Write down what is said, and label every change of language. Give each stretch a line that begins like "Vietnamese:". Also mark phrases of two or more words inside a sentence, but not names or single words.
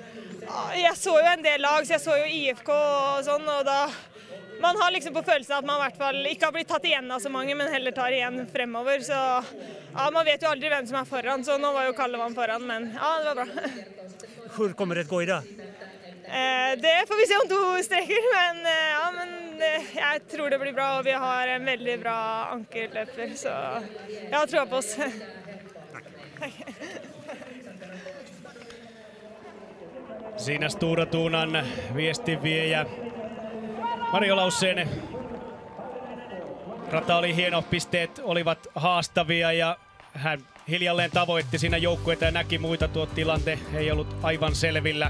Swedish: Ja, jag såg ju en del lag, så jag såg ju IFK och sånt, och då man har på känslan att man i alla fall inte har blivit tatt igen av så många, men heller tar igen framöver, så ja, man vet ju aldrig vem som är föran, så nu var ju Kallevan föran, men ja, det var bra. Hur kommer det att gå idag? Det får vi se om 2 sträckor, men jag tror det blir bra och vi har en väldigt bra ankerlöpare, så jag tror på oss. Tack.
Finnish: Siinä Stora Tuunan viestinviejä Mario Lausseen. Rata oli hieno, pisteet olivat haastavia ja hän hiljalleen tavoitti siinä joukkueita ja näki muita, tuo tilante ei ollut aivan selvillä.